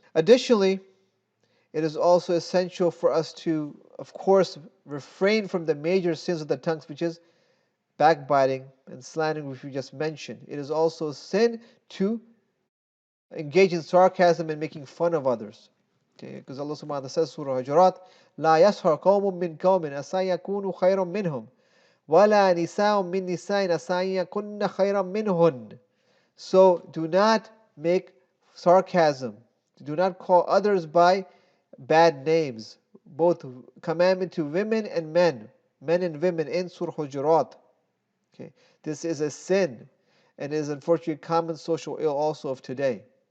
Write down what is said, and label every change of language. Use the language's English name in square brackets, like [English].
[English] Additionally, it is also essential for us to, of course, refrain from the major sins of the tongues, which is backbiting and slandering, which we just mentioned. It is also a sin to engage in sarcasm and making fun of others. Okay, because Allah subhanahu wa ta'ala says, Surah Hujurat, [Arabic] لا يسخر قوم من قوم عسى يكونوا خيرا منهم ولا نساء من نساء عسى يكن خيرا منهن. [English] So do not make sarcasm. Do not call others by bad names. Both commandment to women and men and women in Surah Hujurat. Okay, this is a sin and is unfortunately a common social ill also of today.